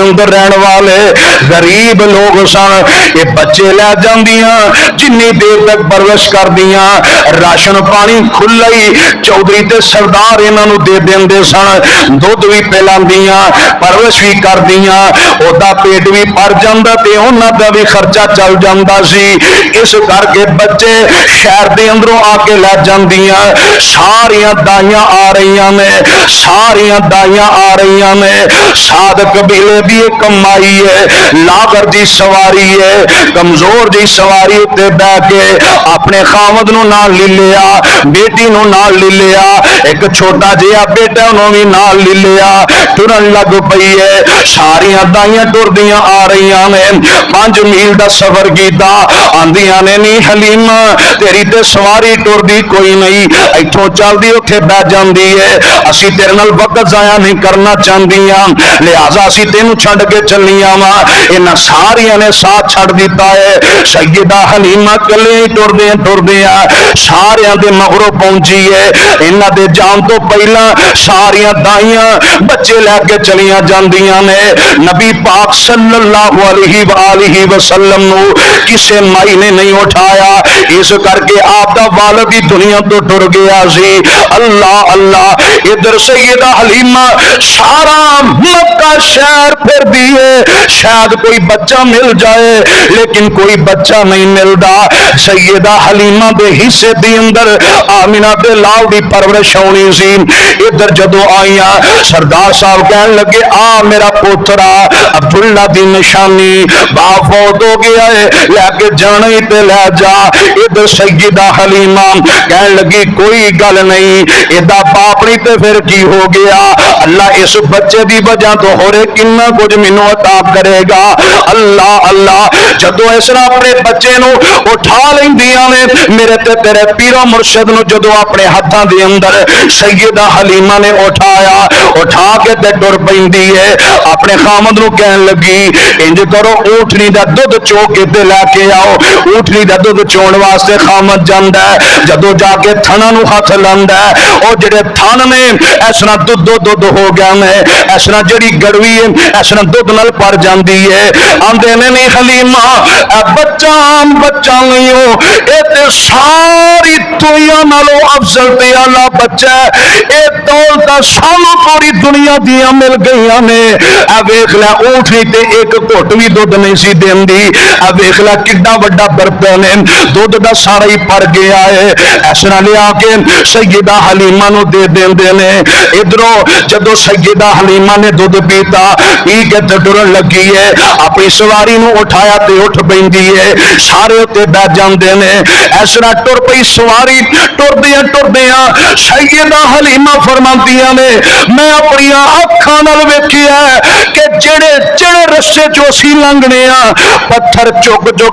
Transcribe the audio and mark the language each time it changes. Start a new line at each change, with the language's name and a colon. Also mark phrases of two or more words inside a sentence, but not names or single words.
Punjabi: اندر رہن والے غریب لوگ سن یہ بچے لے جاندیاں جنی دیر تک پرورش کر دیاں راشن پانی کھلا ہی چودھری تے سردار انہاں نو دے دیندے سن دودھ بھی پلاندیاں پرورش بھی کر دیاں اودا پیٹ بھی بھر جاندا تے انہاں دا بھی خرچہ چل جاندا سی اس کر کے بچے شہر دے اندروں آ کے لے جاندیاں ساریاں دائیاں آ رہیاں نے ساریاں دائیاں آ رہیاں نے سعد قبیلے دی کمائی ہے، لاغر دی سواری ہے، کمزور دی سواری تے بہ کے اپنے خاوند نو نال لے لیا، بیٹی نو نال لے لیا، ایک چھوٹا جہا بیٹا انہوں بھی نال لے لیا، ٹرن لگ پئی ہے۔ ساریاں دائیاں ٹردیاں آ رہی نے، 5 میل دا سفر کیتا، آندیاں نے نہیں حلیمہ تیری تے سواری ٹردی کوئی نہیں، ایتھوں چلدی اوتھے بہ جاندی ہے، اسی تیرے نال وقت ضائع نہیں کرنا چاہندیاں، لہذا اسی تینوں چھڈ کے چلیاں وا۔ انہاں ساریاں نے ساتھ چھڈ دیتا ہے۔ سیدہ حلیمہ کلے ٹردیاں ٹردیاں ساریاں دے مغرو پہنچی ہے۔ انہاں دے جان تو پہلا ساریاں دائیاں بچے لے کے چلیاں جاندیاں نے۔ نبی پاک
Arabic: صلی اللہ علیہ وآلہ وسلم
Punjabi: نو کسے مائی نے نہیں اٹھایا، اس کر کے آپ دا والد ہی دنیا تو ٹر گیا سی۔ اللہ اللہ، ادھر سیدہ حلیمہ سارا مکہ شہر پھر دیے، شاید کوئی بچہ مل جائے، لیکن کوئی بچہ نہیں ملدا۔ سیدہ حلیمہ دے حصے دی اندر آمنہ دے لال دی پرورش ہونی سی۔ ادھر جدو آئیاں سردار صاحب کہنے لگے آ میرا پوترا عبداللہ دی نشانی باپ فوت ہو گیا ہے، لے کے جانا ہی تے لے جا۔ ادھر سیدہ حلیمہ کہنے لگی کوئی گل نہیں، ادا باپ نہیں تے پھر کی ہو گیا، اللہ اس بچے دی وجہ تو ہو رہے کنا کچھ مینوں عطا کرے گا۔ اللہ اللہ، جدو اس طرح اپنے بچے نو اٹھا لیندیاں نے، میرے تے تیرے پیرو مرشد نو جدو اپنے ہاتھاں دے اندر سیدہ حلیمہ نے اٹھایا، اٹھا کے تے ٹر پیندی ہے، اپنے خامد نو کہن لگی انج کرو اونٹنی دا دودھ چو کے تے لے کے آؤ۔ اونٹنی دا دودھ چون واسطے خامد جاندا ہے، جدو جا کے تھنا نو ہاتھ لاندا ہے، او جڑے تھن نے اس طرح دودھ ہو گیا نے، اس طرح جڑی گڑوی ہے اس طرح دودھ نال پر جاندی ہے۔ آندے نے نہیں حلیمہ اے بچہ عام بچہ نہیں ہو، اے تے ساری دنیا نالوں افضل تے اعلی بچہ ہے، اے دولت سانو پوری دنیا دیاں مل گئیاں نے۔ اے ویکھ لے اونٹنی تے ایک گھٹ بھی دودھ نہیں سی دیندی، اے ویکھ لے کڈا وڈا برپے نے، دودھ دا سارا ہی پر گیا ہے۔ اس طرح لیا کے سیدہ حلیمہ نو دے دیندے نے۔ ادھروں جدو سیدہ حلیمہ نے دودھ پیتا پی کے ٹرن لگی ہے، اپنی سواری نو اٹھایا تے اٹھ پیندی ہے، سارے تے بیٹھ جاندے نے۔ اس طرح ٹر پئی سواری، ٹردیاں ٹردیاں سیدہ حلیمہ فرماندیاں نے میں اپنی اکھاں نال ویکھیا کہ جڑے جڑے رستے چوں اسی لنگنے آ پتھر چک چک